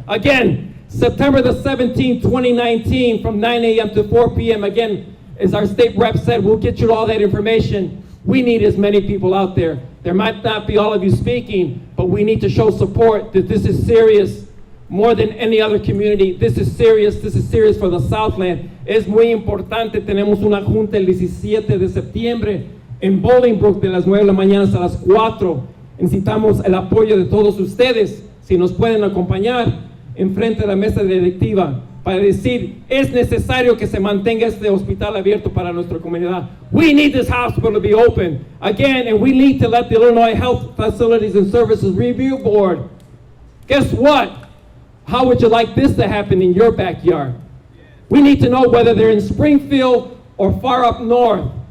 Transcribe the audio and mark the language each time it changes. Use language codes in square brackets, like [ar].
[en] Again, September the 17th, 2019, from 9 a.m. to 4 p.m. Again, as our state rep said, we'll get you all that information. We need as many people out there. There might not be all of you speaking, but we need to show support that this is serious. more than any other community. This is serious for the Southland. [es] Es muy importante, tenemos una junta el 17 de septiembre en Bolingbrook de las 9 de la mañana hasta las 4. Necesitamos el apoyo de todos ustedes, si nos pueden acompañar en frente de la mesa directiva para decir, es necesario que se mantenga este hospital abierto para nuestra comunidad. [en] We need this hospital to be open again, and we need to let the Illinois Health Facilities and Services Review Board. Guess what? How would you like this to happen in your backyard? We need to know whether they're in Springfield or far up north.